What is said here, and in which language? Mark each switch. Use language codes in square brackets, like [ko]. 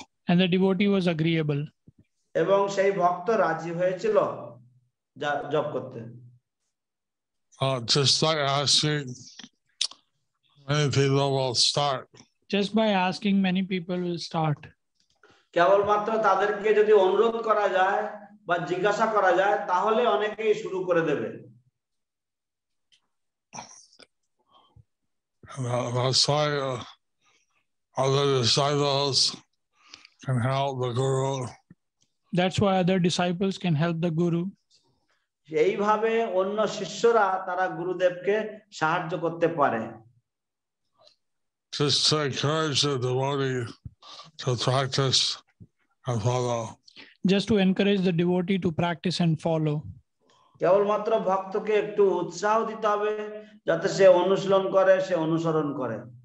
[en] And the devotee was agreeable. [bn] এবং সেই ভক্ত রাজি হয়েছিল জপ করতে। [en] Just by asking, many people will start. Just by asking, many people will start. [bn] কেবলমাত্র তাদেরকে যদি অনুরোধ করা যায় বা জিজ্ঞাসা করা যায়, তাহলে অনেকেই শুরু করে দেবে। [en] That's why other disciples can help the Guru. That's why other disciples can help the Guru. [bn] এইভাবে অন্য শিষ্যরা তারা গুরুদেবকে সাহায্য করতে পারে। [en] Just to encourage the devotee to practice and follow. Just to encourage the devotee to practice and follow. [bn] কেবলমাত্র ভক্তকে একটু উৎসাহ দিতে হবে যাতে সে অনুশীলন করে, সে অনুসরণ করে।